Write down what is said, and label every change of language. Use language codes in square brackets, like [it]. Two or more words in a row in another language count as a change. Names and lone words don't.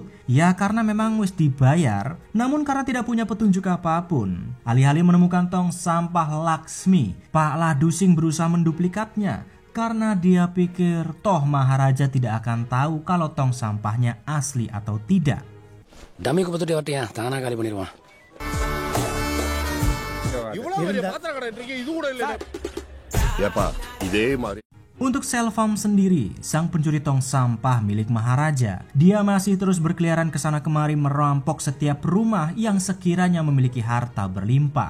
[id] Ya karena memang wis dibayar, namun karena tidak punya petunjuk apapun. Alih-alih menemukan tong sampah Laksmi, Pak Ladusing berusaha menduplikatnya. Karena dia pikir toh Maharaja tidak akan tahu kalau tong sampahnya asli atau tidak. [ta] டம்மிக்கு பத்துட்டு வரட்டியா தானா காலி பண்ணிடுவான். [id] Untuk Selvam sendiri, sang pencuri tong sampah milik Maharaja, dia masih terus berkeliaran ke sana kemari merampok setiap rumah yang sekiranya memiliki harta berlimpah.